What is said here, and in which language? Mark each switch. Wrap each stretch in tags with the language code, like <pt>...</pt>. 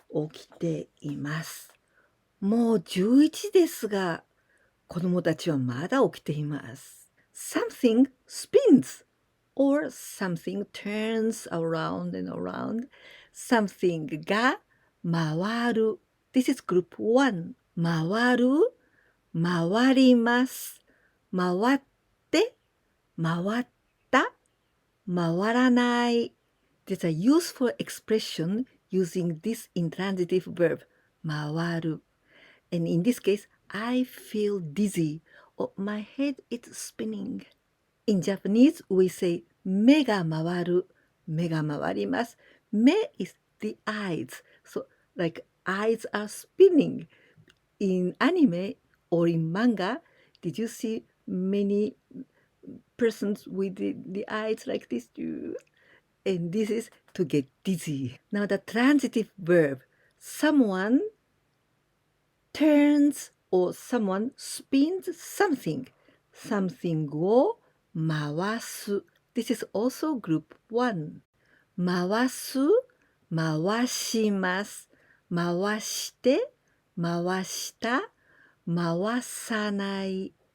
<ja>起きています。もう11時ですが、子供たちはまだ起きています。</ja> <en>Something spins or something turns around and around. Something</en> <ja>が回る。</ja> <en>This is group 1.</en> <ja>回る、回ります。回って、回った、回らない。</ja> <en>There's a useful expression using this intransitive verb 回る and in this case I feel dizzy or my head is spinning. In Japanese we say</en> <ja>目が回る、目が回ります。</ja> <en>目 is the eyes, so like eyes are spinning. In anime or in manga, did you see many persons with the eyes like this too? And this is to get dizzy. Now the transitive verb, someone turns or someone spins something. Something</en> <ja>を回す。</ja> <en>This is also group 1.</en> <ja>回す、回します。回して、回した、回さない。</ja>